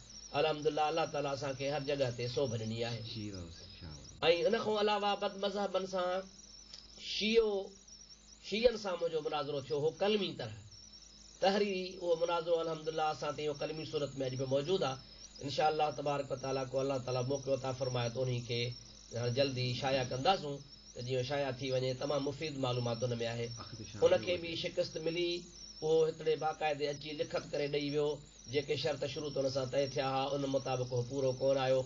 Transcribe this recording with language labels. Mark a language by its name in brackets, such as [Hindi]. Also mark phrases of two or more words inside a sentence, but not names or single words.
[Sindhi] अल्हम्दुलिल्लाह अल्लाह ताला असांखे हर जॻह ते सोभ ॾिनी आहे। ऐं इन खां अलावा बद मज़हबनि सां शीयनि सां मुंहिंजो मुनाज़रो थियो हो कलमी तहरीरी। उहो मुनाज़रो अल्हम्दुलिल्लाह असां ते इहो कलमी सूरत में अॼु बि मौजूदु आहे। [Arabic] إن شاء الله تبارك وتعالى [Sindhi] को अल्लाह ताला मौक़ो अता फरमाए त उन्ही खे जल्दी शाया कंदासूं त जीअं शाया थी वञे। तमामु मुफ़ीद मालूमात उन में आहे। उनखे बि शिकस्त मिली, उहो हिकिड़े बाक़ाइदे अची लिखत करे ॾेई वियो, जेके शर्त शुरू त हुन सां तय थिया हुआ उन मुताबिक़ उहो पूरो कोन आयो।